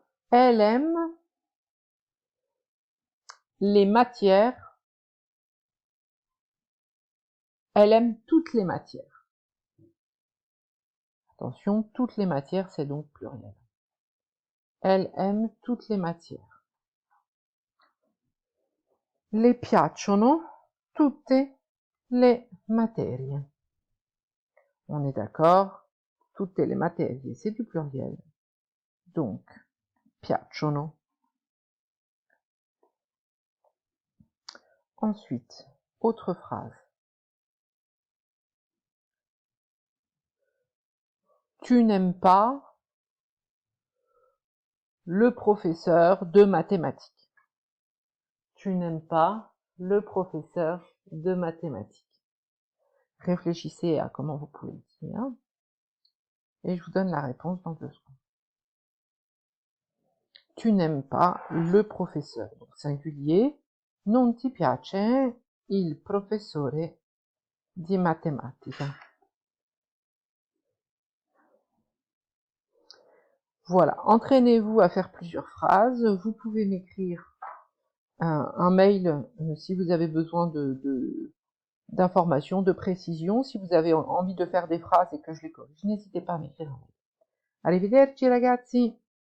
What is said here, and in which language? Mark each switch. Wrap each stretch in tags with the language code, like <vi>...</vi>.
<fr>Elle aime les matières. Elle aime toutes les matières. Attention, toutes les matières, c'est donc pluriel. Elle aime toutes les matières.</fr> <it>Le piacciono tutte le materie.</it> <fr>On est d'accord,</fr> <it>tutte le materie,</it> <fr>c'est du pluriel. Donc, piacciono. Ensuite, autre phrase. Tu n'aimes pas le professeur de mathématiques. Tu n'aimes pas le professeur de mathématiques. Réfléchissez à comment vous pouvez le dire. Et je vous donne la réponse dans 2 secondes. Tu n'aimes pas le professeur, donc singulier.</fr> <it>Non ti piace il professore di matematica.</it> <fr>Voilà, entraînez-vous à faire plusieurs phrases. Vous pouvez m'écrire un mail si vous avez besoin d'informations, de précisions. Si vous avez envie de faire des phrases et que je les corrige, n'hésitez pas à m'écrire un mail.</fr> <it>Arrivederci ragazzi!</it>